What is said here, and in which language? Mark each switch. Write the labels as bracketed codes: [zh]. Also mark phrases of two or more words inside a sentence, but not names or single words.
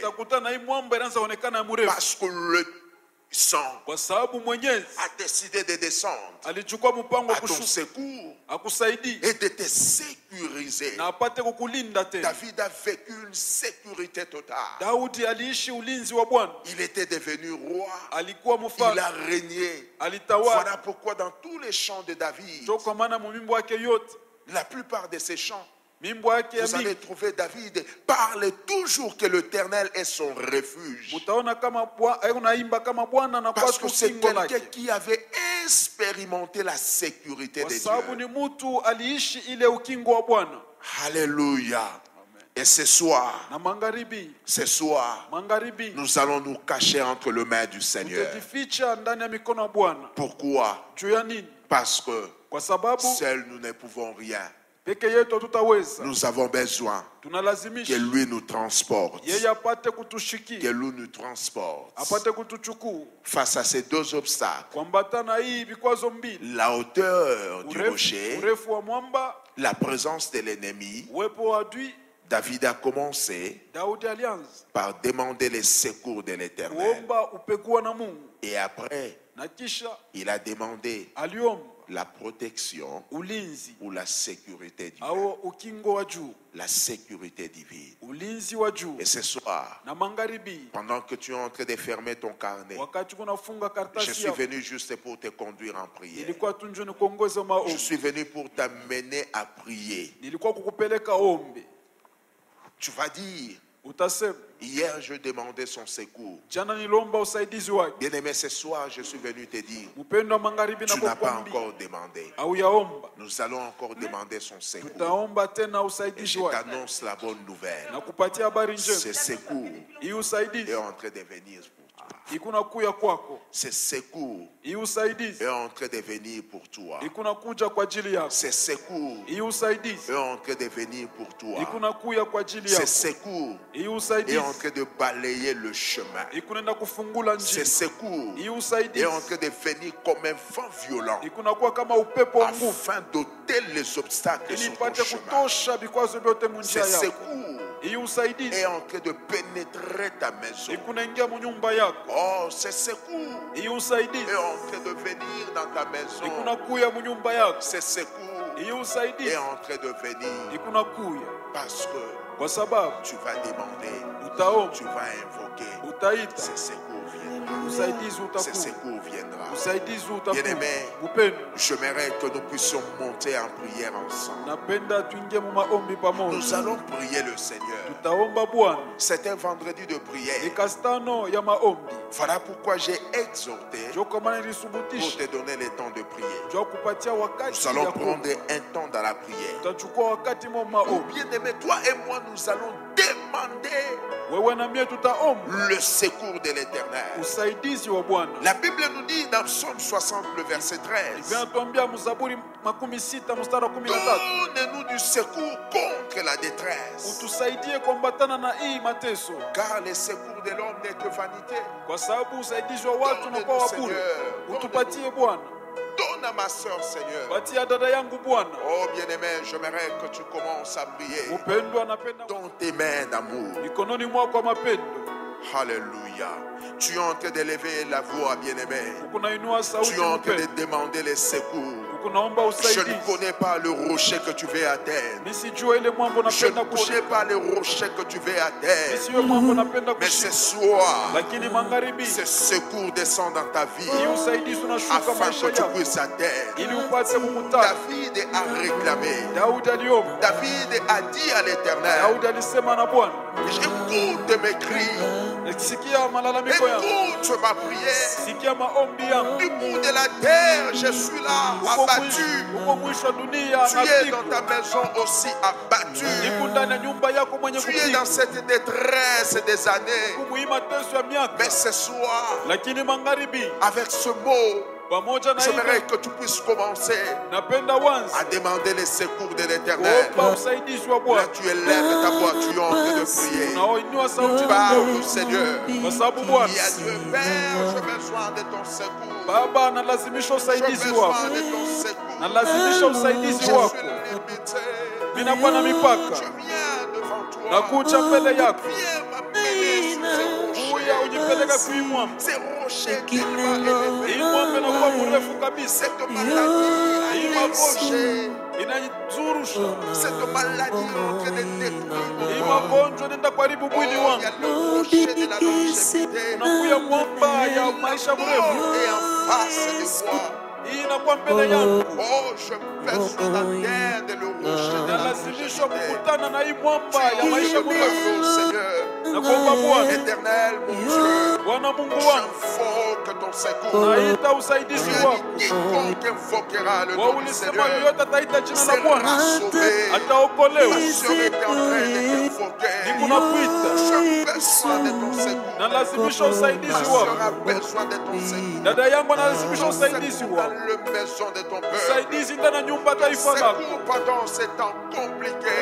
[sw] utakutana na hii mwamba inaanza kuonekana mrefu, [fr] Parce que le sang [sw] kwa sababu Mwenyezi [fr] a décidé de descendre [sw] alichukua mpango wa [fr] à ton [sw] kushuka [fr] secours [sw] akusaidie [fr] et de te sécuriser. [sw] na apate kukulinda tena. [fr] David a vécu une sécurité totale. [sw] Daudi aliishi ulinzi wa Bwana, [fr] Il était devenu roi. [sw] alikuwa [fr] Il [sw] mfalme, [fr] a régné. [sw] alitawala. [fr] Voilà pourquoi dans tous les chants de David, [sw] Ndio kwa maana mumimbo wake yote, [fr] la plupart de ces chants, [sw] mimbo yake ya [fr] vous allez [sw] mingi, [fr] trouver David parle toujours que l'Éternel est son refuge. [sw] mutaona kama unaimba kama Bwana na kwa [fr] Parce que c'est [sw] kingo [fr] quelqu'un [sw] lake, [fr] qui avait expérimenté la sécurité [sw] kwa [fr] de [sw] sababu [fr] Dieu. [sw] ni mtu aliishi ile ukingo wa Bwana. [fr] Alléluia. Et ce soir, [sw] Na magharibi, [fr] nous allons nous cacher entre les mains du Seigneur. [sw] tutajificha ndani ya mikono ya Bwana. [fr] Pourquoi? [sw] Juu ya nini? [fr] Parce que [sw] Kwa sababu [fr] seuls nous ne pouvons rien. [sw] peke yetu hatutaweza, [fr] Nous avons besoin que [sw] tunalazimisha [fr] lui nous transporte. [sw] yeye apate [fr] Que [sw] kutushikia, [fr] lui nous transporte. [sw] apate kutuchukua. [fr] Face à ces deux obstacles, [sw] Kuambatana hii vikwazo mbili, [fr] la hauteur du [sw] urefu, [fr] rocher, [sw] urefu wa mwamba, [fr] la présence de l'ennemi, [sw] uwepo wa adui, [fr] David a commencé [sw] Daudi alianza [fr] par demander les secours de l'Éternel. [sw] kuomba upekua na Mungu, [fr] Et après, [sw] na kisha [fr] il a demandé [sw] aliomba [fr] la protection [sw] ulinzi [fr] ou la sécurité divine. [sw] au ukingo wa juu, [fr] La sécurité divine. [sw] ulinzi wa juu. [fr] Et ce soir, [sw] Na magharibi, [fr] pendant que tu es en train de fermer ton carnet, [sw] wakati kunafunga [fr] je [sw] karatasi [fr] suis [sw] yako, [fr] venu juste pour te conduire en prière. [sw] nilikuwa tu njoo nikuongoze [fr] Je [sw] maombi, [fr] suis venu pour t'amener à prier. [sw] nilikuwa kukupeleka ombi. [fr] Tu vas dire, [sw] utasema [fr] hier je demandais son secours. [sw] jana nilomba usaidizi wake. [fr] Bien-aimé, ce soir je suis venu te dire, [sw] Mpendo wa magharibi [fr] tu n'as pas [sw] nakukwambia [fr] encore demandé. [sw] au yaomba, [fr] Nous allons encore demander son secours. [sw] tutaomba tena [fr] Et [sw] usaidizi [fr] je [sw] wake [fr] t'annonce la bonne nouvelle. [sw] na kupatia habari [fr] Ce [sw] njema. [fr] secours [sw] Hii [fr] est [sw] usaidizi [fr] en train de venir pour toi. [sw] ikuna kuya kwako. [fr] Ce secours [sw] Hii usaidizi [fr] est en train de venir pour toi. [sw] ikuna kuja kwa ajili yako. [fr] Ce secours [sw] Hii usaidizi [fr] est en train de venir pour toi. [sw] ikuna kuya kwa ajili [fr] Ce [sw] yako. [fr] secours [sw] Hii [fr] est en [sw] usaidizi [fr] train de balayer le chemin. [sw] ikunenda kufungula [fr] Ce [sw] njia. [fr] secours [sw] Hii [fr] est [sw] usaidizi [fr] en train de venir comme un vent violent [sw] ikuna kuwa kama upepo wa nguvu [fr] afin d'ôter les obstacles [sw] ili [fr] sur ton [sw] ipate [fr] chemin. [sw] kutosha vikwazo vyote mu [fr] Ce [sw] njia yako. [fr] secours [sw] Hii usaidizi [fr] est en train de pénétrer ta maison. [sw] ikunaingia mu nyumba yako. [fr] Oh, ce secours [sw] Hii usaidizi [fr] est en train de venir dans ta maison. [sw] ikuna kuya mu nyumba yako. [fr] Ce secours [sw] Hii [fr] est [sw] usaidizi [fr] en train de venir [sw] ikuna kuya [fr] parce que [sw] kwa sababu [fr] tu vas demander, [sw] utaomba, [fr] tu vas invoquer. [sw] utaita, [fr] Ce secours viendra. [sw] usaidizi [fr] Ce [sw] utakuja, [fr] secours viendra. [sw] usaidizi utakuja. [fr] Bien-aimé, [sw] Upendo, [fr] j'aimerais que nous puissions monter en prière ensemble. [sw] napenda tuingie mu maombi pamoja. [fr] Nous allons prier le Seigneur. [sw] Tutaomba Bwana. [fr] C'est un vendredi de prière. [sw] Ikastano ya maombi. [fr] Voilà pourquoi j'ai exhorté [sw] Jo kwa maana [fr] pour [sw] nilisubutisha. [fr] te donner le temps de prier. [sw] Jo kupatia wakati [fr] Nous allons [sw] ya [fr] prendre [sw] kuomba. [fr] un temps dans la prière. [sw] Tutachukua wakati mu [fr] Oh [sw] maombi. [fr] bien-aimé, toi et moi, nous allons demander [sw] Wewe na mie tutaomba [fr] le secours de l'Éternel. [sw] usaidizi wa Bwana. [fr] La Bible nous dit dans Psaume 60, le verset 13, [sw] Vinatuambia mzaburi 60 mstari wa 13. [fr] donne-nous du secours contre la détresse. [sw] Utusaidie kuambatana na hii mateso. [fr] Car le secours de l'homme n'est que vanité. [sw] Kwa sababu usaidizi wa watu unakuwa wa bure. Utupatie Bwana. [fr] Donne à ma soeur, Seigneur. [sw] Patia dada yangu Bwana. [fr] Oh bien-aimé, j'aimerais que tu commences à prier. [sw] Upendo anapenda [fr] Dans tes mains d'amour. [sw] mikononi mwako mapendo. [fr] Alléluia. Tu es en train d'élever la voix, bien-aimé. [sw] Ukunainua sauti [fr] Tu es en train de [sw] mpendo. [fr] demander les secours. [sw] Ukunaomba [fr] Je ne [sw] usaidizi. [fr] connais pas le rocher que tu veux atteindre. [sw] Nisijue ile mwambo [fr] Je ne [sw] napenda [fr] connais [sw] kushika. [fr] pas le rocher que tu veux atteindre. [sw] Nisiwe mwambo napenda [fr] Mais ce [sw] kushika. [fr] soir, [sw] Lakini magharibi [fr] ce secours descend dans ta vie [sw] hii usaidizi unashuka [fr] afin [sw] maisha [fr] que tu [sw] yako [fr] puisses atteindre. [sw] ili upate kumutaka. [fr] David a réclamé. [sw] Daudi aliomba. [fr] David a dit à l'Éternel, [sw] Daudi alisema na Bwana, [fr] écoute mes cris, [sw] sikia malalamiko yangu, [fr] écoute ma prière. [sw] sikia maombi yangu. [fr] Du bout de la terre, je suis là, abattu. [sw] Uko mwisho wa dunia [fr] Tu es dans [sw] napigwa. [fr] ta maison aussi abattu. [sw] Niko ndani ya nyumba yako mwenye [fr] Tu es dans [sw] kupigwa. [fr] cette détresse des années. [sw] Kumwii mateso ya miaka. [fr] Mais ce soir, [sw] Lakini magharibi [fr] avec ce mot, [sw] pamoja na [fr] j'aimerais [sw] hivyo [fr] que tu puisses commencer [sw] napenda wanzi [fr] à demander les secours de l'Éternel. [sw] kuomba usaidizi wa [fr] Là, [sw] Bwana. [fr] tu élèves ta voix, tu es en train de prier. [sw] Unaoinua sauti na [fr] Parle au Seigneur. [sw] kwa sababu Bwana, [fr] Il y a Dieu, Père, j'ai besoin de ton secours. [sw] Baba analazimisha [fr] J'ai [sw] usaidizi wako. [fr] besoin de ton secours. [sw] Nalazimisha usaidizi [fr] Je [sw] wako. [fr] suis limité. [sw] Mimi nakuwa na mipaka. [fr] Je viens devant toi. [sw] Nakuja mbele yako. [fr] Viens m'amener sur ces rochers. [sw] Kuya ujipeleka kui mwamba. [fr] Ces rochers tellement [sw] Hii [fr] élevés. [sw] mwamba inakuwa mrefu kabisa. [fr] Cette maladie a touché. [sw] Inajizurusha. [fr] Cette maladie est en train de détruire mon [sw] Hii [fr] corps. [sw] magonjwa inaenda kuharibu [fr] Oh, [sw] mwili [fr] il y [sw] wangu. [fr] a le rocher de la longévité. [sw] Unakuya mwamba ya maisha mrefu. [fr] Et en face de moi. [sw] Hii inakuwa mbele yangu. [fr] Oh, je besoin d'atteindre le rocher de la [sw] Nalazimishwa [fr] longévité. [sw] kukutana na hii mwamba ya [fr] Je [sw] maisha [fr] prie [sw] mrefu. [fr] au Seigneur. [sw] Nakuomba Bwana, [fr] Éternel, mon Dieu, [sw] Bwana Mungu wangu, [fr] j'invoque ton secours. [sw] naita usaidizi [fr] Tu as [sw] wako. [fr] dit quiconque invoquera le [sw] Wewe [fr] nom du [sw] ulisema [fr] Seigneur [sw] yoyote ataita jina la [fr] sera [sw] Bwana [fr] sauvé. [sw] ataokolewa. [fr] Ma soeur était en train de t'invoquer. [sw] Nikunakuita, [fr] J'ai besoin de ton secours. [sw] nalazimisha [fr] Ma [sw] usaidizi [fr] soeur [sw] wako. [fr] a besoin de ton secours. [sw] Dada yangu analazimisha [fr] Ton [sw] usaidizi [fr] secours dans [sw] wako. [fr] la maison de ton peuple. [sw] Usaidizi ndani ya nyumba taifa lako. [fr] Secours pendant ces temps compliqués.